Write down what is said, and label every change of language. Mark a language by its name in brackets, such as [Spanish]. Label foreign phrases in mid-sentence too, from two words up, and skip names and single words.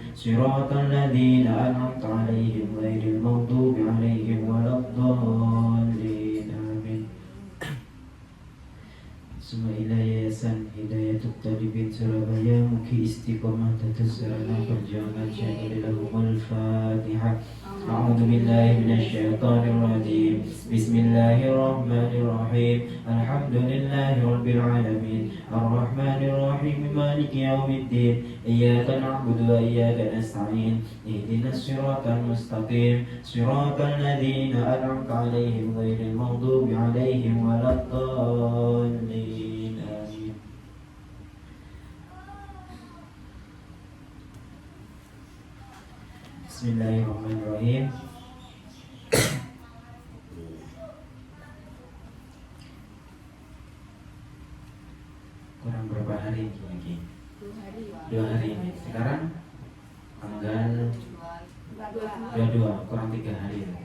[Arabic] صراط الذين أنعمت عليهم غير المغضوب عليهم ولا الضالين. [Javanese] Amin. [Arabic] ثم إلى [Javanese] Yayasan Hidayatul Talibin Surabaya, mugi istiqomah dados sarana perjuangan Syaikhul Fatihah. [Arabic] أعوذ بالله من الشيطان الرجيم. بسم الله الرحمن الرحيم الحمد لله رب العالمين. الرحمن الرحيم مالك يوم الدين. إياك نعبد وإياك نستعين اهدنا الصراط المستقيم. صراط الذين أنعمت عليهم غير المغضوب عليهم ولا الضالين. Bismillahirrahmanirrahim. [Indonesian] Kurang berapa hari lagi? 2 hari ini. Sekarang tanggal 22, kurang 3 hari lagi.